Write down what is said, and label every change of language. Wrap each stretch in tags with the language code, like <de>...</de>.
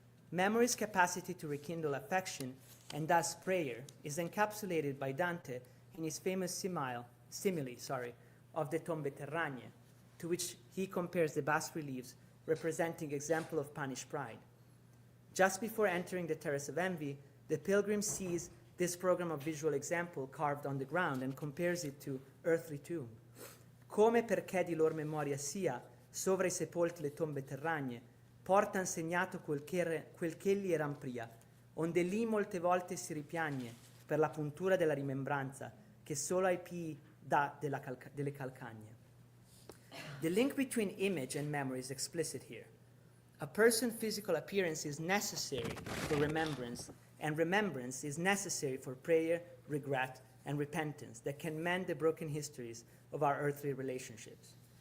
<en>Memory's capacity to rekindle affection, and thus prayer, is encapsulated by Dante in his famous simile of the tombe terragne, to which he compares the bas-reliefs representing example of punished pride. Just before entering the Terrace of Envy, the pilgrim sees this program of visual example carved on the ground and compares it to earthly tomb.</en> <it>Come perché di lor memoria sia, sovra i sepolti le tombe terragne, portan segnato quel ch'egli eran pria, onde lì molte volte si ripiagne per la puntura della rimembranza che solo ai pii dà delle calcagne.</it> <en>The link between image and memory is explicit here. A person's physical appearance is necessary for remembrance, and remembrance is necessary for prayer, regret, and repentance that can mend the broken histories of our earthly relationships.</en>